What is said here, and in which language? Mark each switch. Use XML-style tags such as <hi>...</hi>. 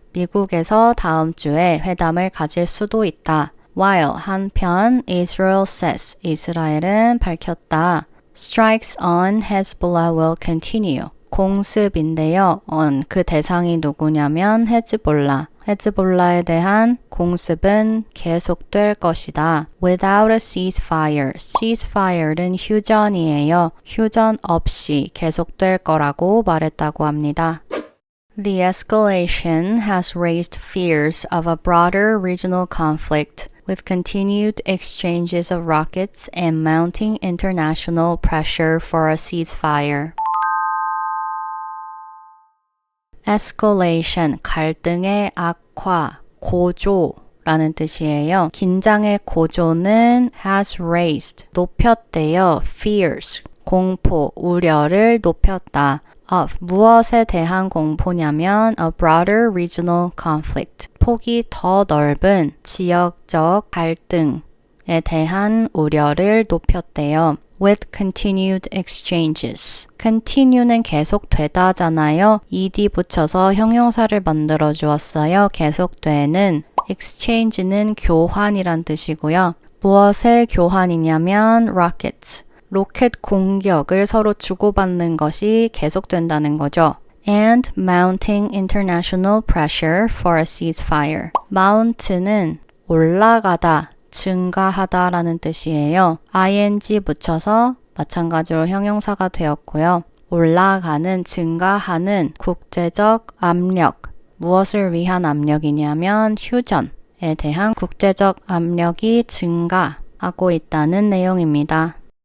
<ko>미국에서 다음 주에 회담을 가질 수도 있다. While 한편</ko> <en>Israel says,</en> <ko>이스라엘은 밝혔다.</ko> <en>Strikes on Hezbollah will continue.</en> <ko>공습인데요. on 그 대상이 누구냐면 헤즈볼라. 헤즈볼라에 대한 공습은 계속될 것이다.</ko> <en>Without a ceasefire. ceasefire는</en> <ko>휴전이에요. 휴전 없이 계속될 거라고 말했다고 합니다.</ko> <en>The escalation has raised fears of a broader regional conflict with continued exchanges of rockets and mounting international pressure for a ceasefire.</en> <ko>Escalation, 갈등의 악화, 고조라는 뜻이에요. 긴장의 고조는</ko> <en>has raised,</en> <ko>높였대요. fears, 공포, 우려를 높였다. of, 무엇에 대한 공포냐면</ko> <en>a broader regional conflict,</en> <ko>폭이 더 넓은 지역적 갈등에 대한 우려를 높였대요.</ko> <en>with continued exchanges.</en> <ko>continue는 계속되다잖아요. ed 붙여서 형용사를 만들어 주었어요. 계속되는. exchange는 교환이란 뜻이고요. 무엇의 교환이냐면 rockets. 로켓 공격을 서로 주고받는 것이 계속된다는 거죠.</ko> <en>And mounting international pressure for a ceasefire.</en> <ko>mount는 올라가다, 증가하다 라는 뜻이에요. ing 붙여서 마찬가지로 형용사가 되었고요. 올라가는, 증가하는 국제적 압력. 무엇을 위한 압력이냐면 휴전에 대한 국제적 압력이 증가하고 있다는 내용입니다.</ko>